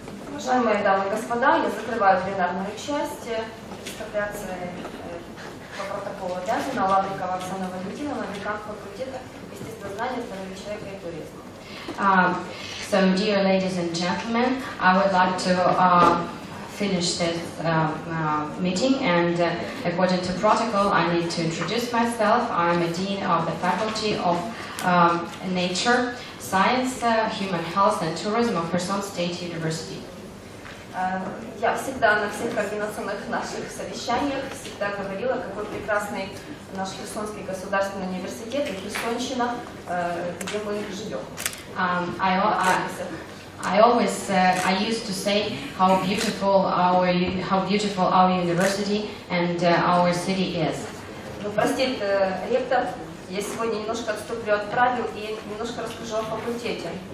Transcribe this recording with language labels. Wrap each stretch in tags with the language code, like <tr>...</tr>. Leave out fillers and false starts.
<ru>Уважаемые дамы и господа, я закрываю пленарную часть. Представляться по протоколу обязана Лаврикова Оксана Валентиновна, декан факультета естествознания, здоровья человека и туризма.</ru> <en>So, dear ladies and gentlemen, I would like to finish this meeting, and according to protocol, I need to introduce myself. I'm a dean of the Faculty of Nature, Science, Human Health and Tourism of Kherson State University.</en> <ru>Я всегда на всех координационных наших совещаниях всегда говорила, какой прекрасный наш Херсонский государственный университет и Херсонщина, где мы живем.</ru> <en>I used to say how beautiful our university and our city is.</en> <ru>Ну, простит ректор, я сегодня немножко отступлю от правил и немножко расскажу о факультете.</ru>